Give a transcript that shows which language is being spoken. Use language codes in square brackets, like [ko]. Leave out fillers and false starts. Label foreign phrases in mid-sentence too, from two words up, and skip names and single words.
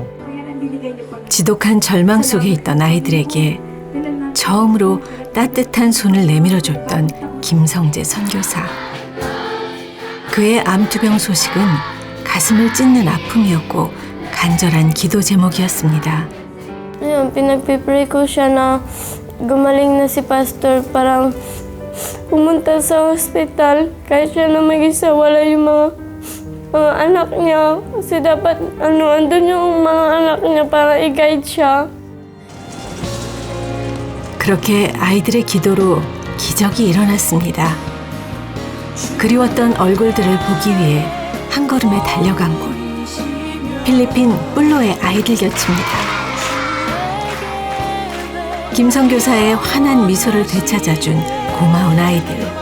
[ko] 지독한 절망 속에 있던 아이들에게 처음으로 따뜻한 손을 내밀어줬던 김성재 선교사. 그의 암투병 소식은 가슴을 찢는 아픔이었고 간절한 기도 제목이었습니다. [tl] Ayun, pinagpipray ko siya na gumaling na si Pastor, parang pumunta sa hospital kahit siya na mag-isa, wala yung mga anak niya. Kasi dapat andun yung mga anak niya para i-guide siya. [ko] 그렇게 아이들의 기도로 기적이 일어났습니다. 그리웠던 얼굴들을 보기 위해 한 걸음에 달려간 곳. 필리핀 뿔로의 아이들 곁입니다. 김 선교사의 환한 미소를 되찾아준 고마운 아이들.